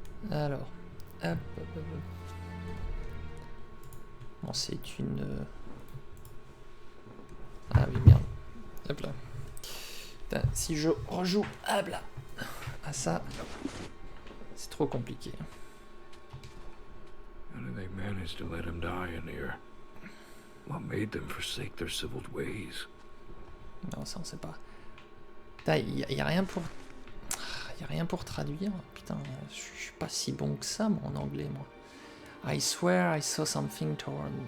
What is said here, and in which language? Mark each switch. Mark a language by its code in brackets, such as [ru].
[fr] Alors, hop, hop, hop. Bon, c'est une... Ah oui, merde. Hop là. Putain, si je rejoue, hop là, à ça, c'est trop compliqué. [en] How did they manage to let him die in here? What made them forsake their civil ways? [fr] Non, ça on sait pas. Putain, y a rien pour... Y a rien pour traduire. Putain, je suis pas si bon que ça, moi, en anglais, moi. [en] I swear I saw something torn.